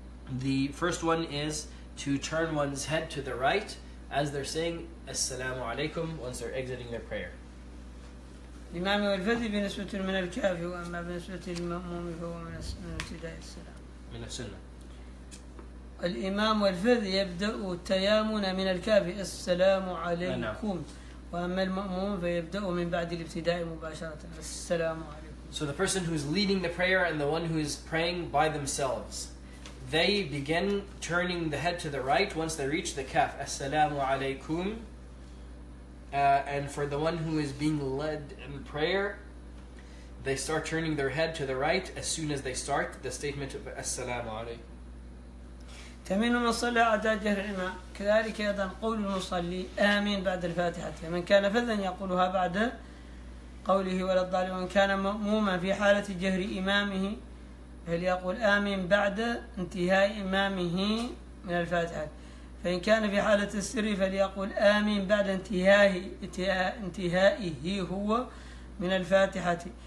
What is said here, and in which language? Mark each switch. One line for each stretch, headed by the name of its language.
English: The first one is to turn one's head to the right as they're saying Assalamu alaikum once they're exiting their prayer.
Arabic: الإمام والفذ بالنسبة من الكافي، وأما بالنسبة للمأموم فهو من ابتداء السلام. من السنة. الإمام والفذ يبدأ التيامن من الكافي السلام عليكم، وأما المأموم فيبدأ من بعد الابتداء مباشرة السلام عليكم.
English: So the person who's leading the prayer and the one who is praying by themselves, they begin turning the head to the right once they reach the kaf, Assalamu alaikum. And for the one who is being led in prayer, they start turning their head to the right as soon as they start the statement of Assalamu alaikum.
Arabic: تمين المصلي أعداد جهر الإمام، كذلك أيضا قول المصلي آمين بعد الفاتحة، من كان فذا يقولها بعد قوله ولا الضالين، ومن كان مأموما في حالة جهر إمامه فليقول آمين بعد انتهاء إمامه من الفاتحة، فإن كان في حالة السر فليقول آمين بعد انتهائه هو من الفاتحة.